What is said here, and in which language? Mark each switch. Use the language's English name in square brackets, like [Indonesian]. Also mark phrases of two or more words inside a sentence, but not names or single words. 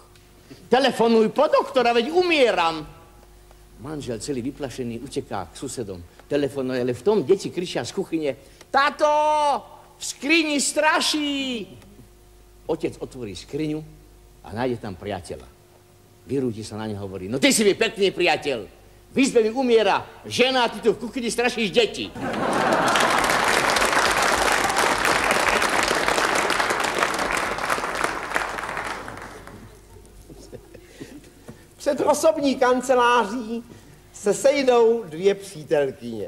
[Slovak] Telefonuj po doktora, veď umieram. Manžel celý vyplašený uteká k susedom. Telefonuje, ale v tom deti kričia z kuchyne. Táto, v skrini straší. Otec otvorí skriňu a nájde tam priateľa. Vyrúti sa na neho, hovorí, no ty si mi pekný priateľ. V izbe mi umiera žena a ty tu v kuchyni strašíš deti. [Czech] Před osobní kanceláří se sejdou 2 přítelkyně.